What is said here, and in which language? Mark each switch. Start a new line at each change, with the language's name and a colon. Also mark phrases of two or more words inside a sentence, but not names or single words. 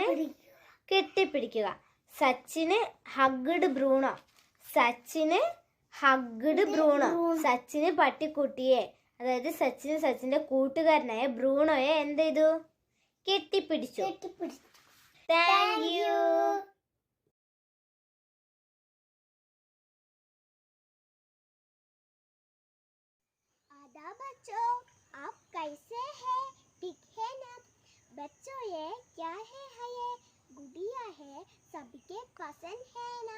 Malayalam: കെട്ടിപ്പിടിക്കുക.
English: Sachin hugged Bruno. Sachin hugged Bruno.
Malayalam: സച്ചിന് പട്ടിക്കുട്ടിയെ, അതായത് സച്ചിന്റെ കൂട്ടുകാരനായ ബ്രൂണോയെ എന്ത് ചെയ്തു? കെട്ടിപ്പിടിച്ചു.
English: thank you.
Hindi: आदाब बच्चों, आप कैसे हैं? ठीक है ना? बच्चों ये क्या है ये? गुड़िया है, सबके पसंद है ना?